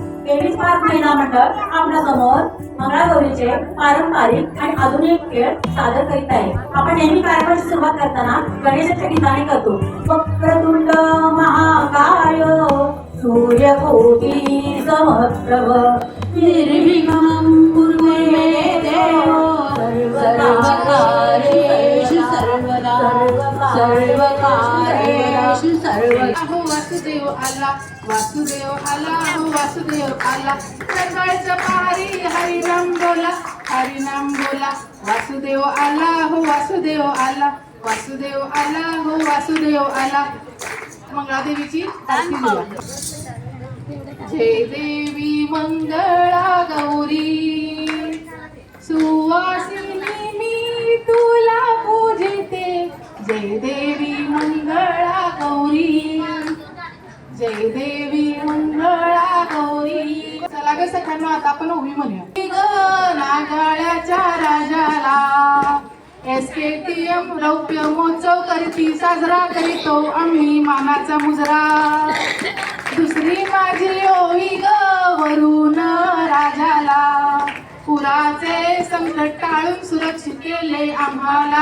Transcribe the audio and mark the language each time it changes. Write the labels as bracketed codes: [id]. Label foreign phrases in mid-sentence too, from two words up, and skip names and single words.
[mr] तेवीस मार्च महिला मंडळ आपल्या समोर मंगळागौरीचे पारंपरिक आणि आधुनिक खेळ सादर करीत आहे. आपण नेहमी कार्यक्रमाची सुरुवात करताना गणेशाच्या गीताने करतो. [sa] वक्रतुंड महाकाय सूर्यकोटी समप्रभ निर्विघ्नं कुरु मे देव सर्वकार्येषु सर्वदा सर्वकार्येषु सर्वदा. [mr] हो वासुदेव आला, वासुदेव आला, हो वासुदेव आला. सकाळच्या पहारी हरिनाम बोला, हरिनाम बोला. वासुदेव आला, हो वासुदेव आला, वासुदेव आला, हो वासुदेव आला. मंगळादेवीची आरती बोला. जय देवी मंगळा गौरी सुवासिनी मी तुला पूजिते. जय देवी मंगळा गौरी, जय देवी मंगळा गौरी. चला ग सखांनो आता आपण उभी म्हणूया. नागाळ्याच्या राजाला SKTM रौप्य महोत्सव करती साजरा करीतो आम्ही मानाचा मुजरा. दुसरी माझी ओवी ग वरून राजाला पुराचे संकट टाळून सुरक्षित केले आम्हाला.